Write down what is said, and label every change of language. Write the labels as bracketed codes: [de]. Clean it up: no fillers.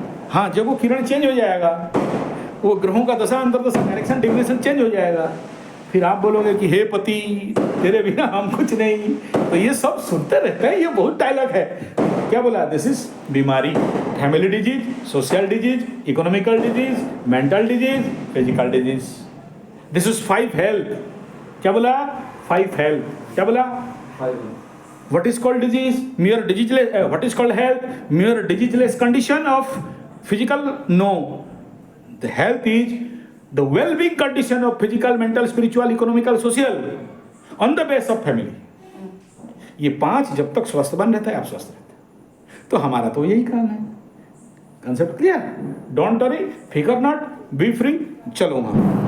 [hi] हाँ, जब वो किरण चेंज हो जाएगा, वो ग्रहों का दशा अंतर्दशा डायरेक्शन डिग्नेशन चेंज हो जाएगा, फिर आप बोलोगे कि हे पति तेरे बिना हम कुछ नहीं। तो ये सब सुनते रहते हैं, ये बहुत डायलॉग है। क्या बोला, दिस इज बीमारी, family disease, social disease, economical disease, mental disease, physical disease. This is 5 health. क्या बोला, 5 हेल्थ। क्या बोला, [en] what is called disease, mere diseaseless, what is called health, mere diseaseless condition of physical, no, the health is the well-being condition of physical, mental, spiritual, economical, social on the base of family. [hi] ये 5 जब तक स्वस्थ बन रहता है आप स्वस्थ रहते हैं। तो हमारा तो यही काम है। [en] concept clear, don't worry, फिकर not, be free, [hi] चलो वहां।